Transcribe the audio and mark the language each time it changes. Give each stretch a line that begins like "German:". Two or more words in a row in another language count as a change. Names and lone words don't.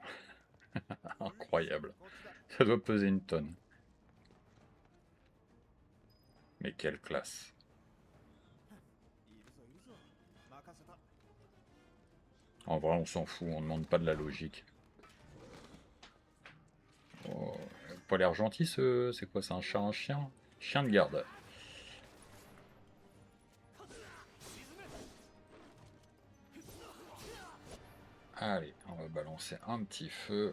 French: Incroyable. Ça doit peser une tonne. Mais quelle classe.
Japanese: いるぞいるぞ。任せた。
French: En vrai, on s'en fout, on demande pas de la logique. Oh, pas l'air gentil ce... C'est quoi, c'est un chat, un chien? Chien de garde. Allez, on va balancer un petit feu.